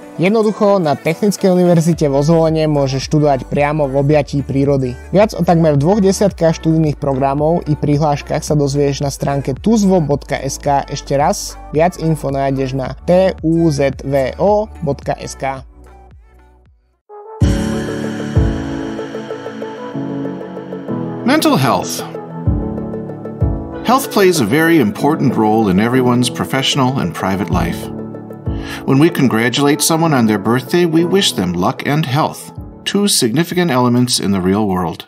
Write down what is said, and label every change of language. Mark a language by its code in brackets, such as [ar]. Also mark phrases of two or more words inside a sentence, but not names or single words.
[sk] Jednoducho na Technickej univerzite vo Zvolene môžeš študovať priamo v objatí prírody. Viac o takmer 20 študijných programov i prihláškach sa dozvieš na stránke tuzvo.sk. Ešte raz, viac info nájdeš na tuzvo.sk. [en] Mental health. Health plays a very important role in everyone's professional and private life. When we congratulate someone on their birthday, we wish them luck and health, two significant elements in the real world.